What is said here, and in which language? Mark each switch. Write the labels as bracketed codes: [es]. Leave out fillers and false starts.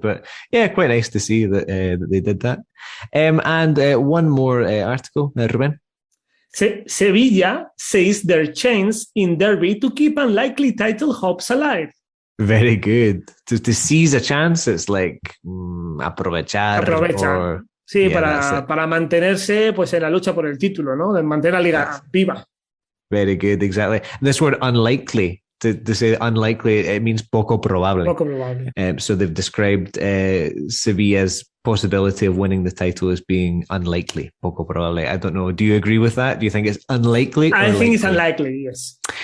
[en] But yeah, quite nice to see that they did that. And one more article, Rubén. Sevilla says their chance in Derby to keep unlikely title hopes alive. Very good. To seize a chance, it's like aprovechar. [es] Sí, para mantenerse pues en la lucha por el título, ¿no? De mantener la liga viva. [en] Very good, exactly. This word unlikely, to say unlikely, it means poco probable. [es] Poco probable. [en] So they've described Sevilla's possibility of winning the title as being unlikely, poco probable. I don't know. Do you agree with that? Do you think it's unlikely? I think it's unlikely, yes.